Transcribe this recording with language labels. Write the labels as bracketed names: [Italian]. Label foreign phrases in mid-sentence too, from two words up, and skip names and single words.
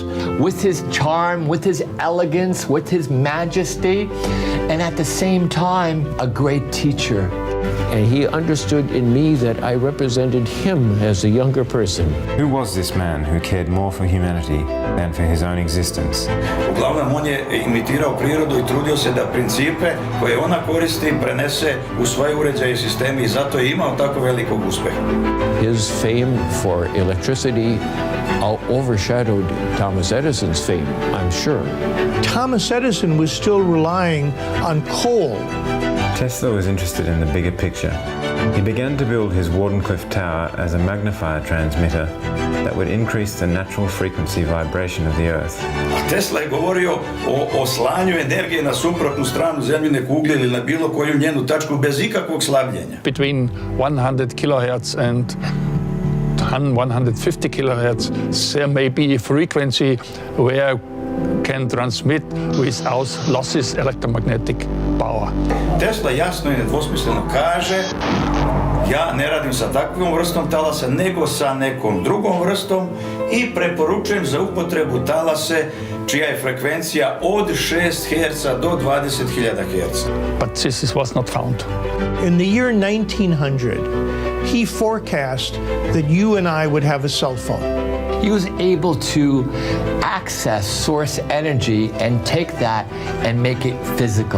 [English] With his charm, with his elegance, with his majesty, and at the same time, a great teacher. And he understood in me that I represented him as a younger person. Who was this man who cared more for humanity than for his own existence? [Serbian] Uglavnom, on je imitirao prirodu I trudio se da principe koje ona koristi prenese u svoje uređaje I sisteme I zato je imao tako velikog uspeha. [English] His fame for electricity overshadowed Thomas Edison's fame, I'm sure. Thomas Edison was still relying on coal Tesla was interested in the bigger picture. He began to build his Wardenclyffe Tower as a magnifier transmitter that would increase the natural frequency vibration of the Earth. [Serbian] A Tesla je govorio o slanju energije na suprotnu stranu zemljine kugle ili na bilo koju njenu tačku bez ikakvog slabljenja. [English] Between 100 kilohertz and 150 kilohertz, there may be a frequency where can transmit without losses electromagnetic power. [Serbian] Tesla jasno i nedvosmisleno kaže: ja ne radim sa takvom vrstom talasa, nego sa nekom drugom vrstom i preporučujem za upotrebu talase čija je frekvencija od 6 Hz do 20.000 Hz. [English] But this was not found. In the year 1900, he forecast that you and I would have a cell phone. He was able to access source energy and take that and make it physical.